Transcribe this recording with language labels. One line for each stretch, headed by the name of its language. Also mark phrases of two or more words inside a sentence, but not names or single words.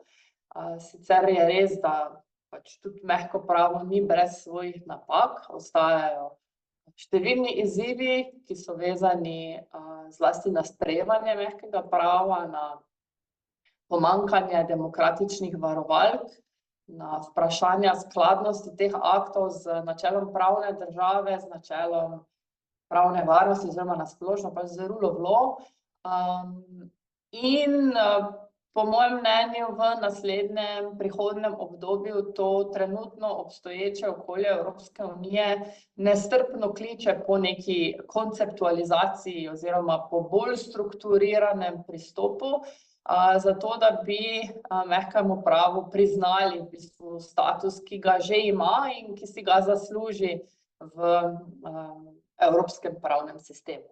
Slovenian: Sicer je res, da pač tudi mehko pravo ni brez svojih napak, ostajajo številni izzivi, ki so vezani zlasti na sprejemanje mehkega prava, na pomanjkanje demokratičnih varovalk, na vprašanja skladnosti teh aktov z načelom pravne države, z načelom pravne varnosti oziroma na splošno pač z
English: rule of law.
Slovenian: In po mojem mnenju v naslednjem prihodnjem obdobju to trenutno obstoječe okolje Evropske unije nestrpno kliče po neki konceptualizaciji oziroma po bolj strukturiranem pristopu, zato da bi mehkemu pravu priznali v bistvu status, ki ga že ima in ki si ga zasluži v evropskem pravnem sistemu.